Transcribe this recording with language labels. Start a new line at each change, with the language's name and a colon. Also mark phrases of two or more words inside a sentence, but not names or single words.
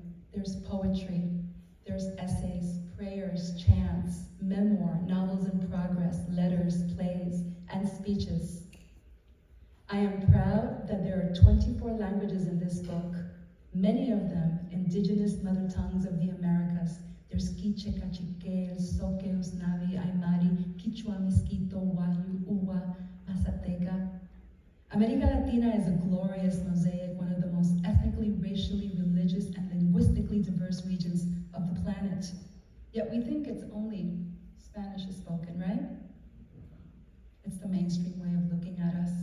English: There's poetry, there's essays, prayers, chants, memoir, novels in progress, letters, plays, and speeches. I am proud that there are 24 languages in this book, many of them indigenous mother tongues of the Americas. There's Quiche, Cachiquel, Soqueus, Navi, Aymari, Quichua, Miskito, Wayu, Uwa, Mazateca. America Latina is a glorious mosaic, one of the most ethnically, racially, religious, and linguistically diverse regions of the planet. Yet we think it's only Spanish is spoken, right? It's the mainstream way of looking at us.